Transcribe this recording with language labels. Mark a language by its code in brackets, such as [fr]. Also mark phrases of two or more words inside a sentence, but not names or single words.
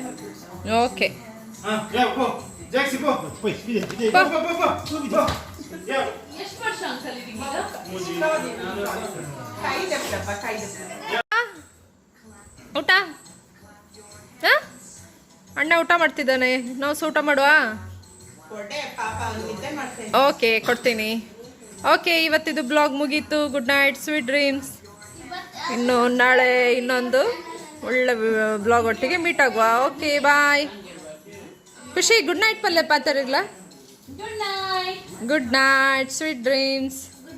[kn] ಓಕೆ ಊಟ ಅಣ್ಣ ಊಟ ಮಾಡ್ತಿದ್ದಾನೆ ನಾವು ಊಟ ಮಾಡುವ ಓಕೆ ಕೊಡ್ತೀನಿ ಓಕೆ ಇವತ್ತಿದು ಬ್ಲಾಗ್ ಮುಗೀತು [en] good night sweet dreams [kn] ಇನ್ನು ನಾಳೆ ಇನ್ನೊಂದು ಒಳ್ಳೆ ಬ್ಲಾಗ್ ಒಟ್ಟಿಗೆ ಮೀಟ್ ಆಗುವ [en] okay bye [kn] ಖುಷಿ [en] good night [kn] ಪಲ್ಲೆ ಪಾತರಿಗ್ಲ [en] good night sweet dreams